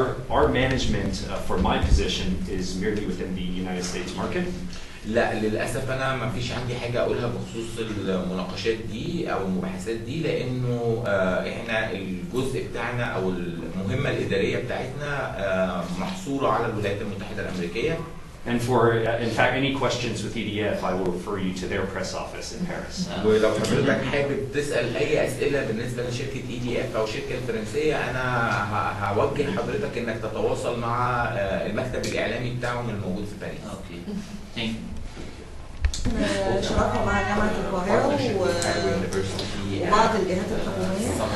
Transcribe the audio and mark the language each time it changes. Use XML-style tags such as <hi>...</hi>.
<en>Our management for my position is merely within the United States market.</en> <ar>لا للاسف انا ما فيش عندي حاجه اقولها بخصوص المناقشات دي او المباحثات دي، لانه احنا الجزء بتاعنا او المهمه الاداريه بتاعتنا محصوره على الولايات المتحده الامريكيه.</ar> <en>And for, in fact, any questions with EDF, I will refer you to their press office in Paris.</en> <ar>ولو حضرتك حابب تسأل أي أسئلة بالنسبة لشركة EDF أو الشركة الفرنسية، أنا هوجه حضرتك إنك تتواصل مع المكتب الإعلامي بتاعهم الموجود في باريس. أوكي. شراكه مع جامعه القاهره وبعض الجهات الحكوميه.</ar>